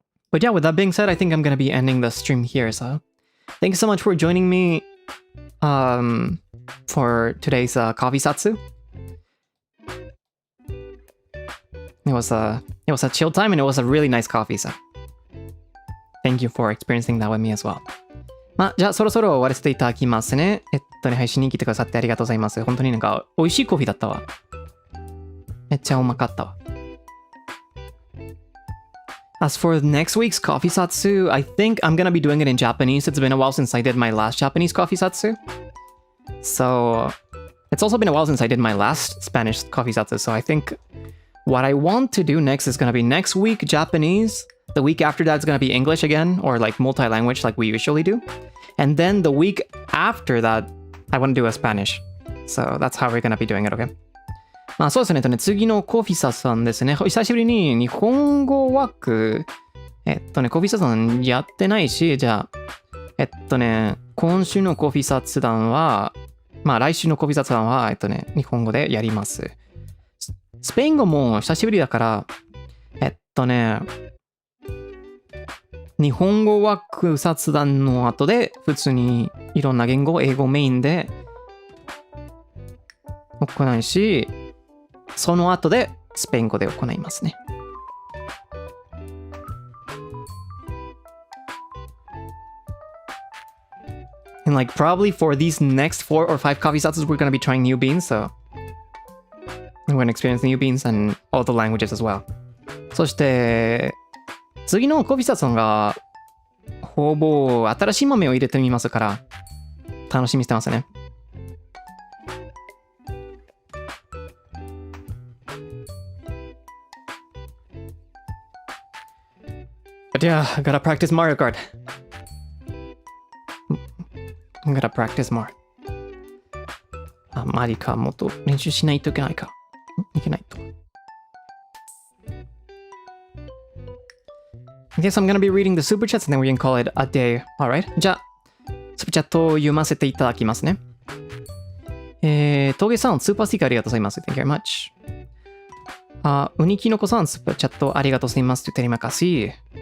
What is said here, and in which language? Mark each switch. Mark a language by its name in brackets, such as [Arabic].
[English] But yeah, with that being said, I think I'm gonna be ending the stream here. So, thank you so much for joining me for today's coffee Zatsu. It was a chill time and it was a really nice coffee. So, thank you for experiencing that with me as well. [Japanese] まあ、じゃあそろそろ終わらせていただきますね。配信に来てくださってありがとうございます。本当になんか美味しいコーヒーだったわ。めっちゃうまかったわ。 [English] As for next week's coffee Zatsu, I think I'm gonna be doing it in Japanese. It's been a while since I did my last Japanese coffee Zatsu. So, it's also been a while since I did my last Spanish coffee Zatsu. So I think what I want to do next is gonna be next week Japanese. The week after that is gonna be English again, or like multi-language like we usually do. And then the week after that, I want to do a Spanish. So that's how we're gonna be doing it, okay? [Japanese] まあそうですね。次のコフィサさんですね。久しぶりに日本語枠、コフィサさんやってないし、じゃあ、今週のコフィ雑談は、まあ来週のコフィ雑談は、日本語でやります。スペイン語も久しぶりだから、日本語枠雑談の後で、普通にいろんな言語、英語メインで行うし、その後でスペイン語で行いますね。 [English] And like probably for these next 4 or 5 coffee Zatsas, we're gonna be trying new beans, so we're gonna experience new beans and all the languages as well. [Japanese] そして次のコフィZatsuがほぼ新しい豆を入れてみますから楽しみにしてますね。 [English] But yeah, I gotta practice Mario Kart. I'm gonna practice more. [Japanese] マリカもっと練習しないといけないか。いけないと。 [English] I guess I'm gonna be reading the super chats and then we can call it a day. Alright. [Japanese] じゃあ、スーパーチャットを読ませていただきますね。峠さん、スーパースティッカーありがとうございます。 [English] Thank you very much. [Japanese] ウニキノコさん、スーパーチャットありがとうございます。 [Indonesian] Terima kasih.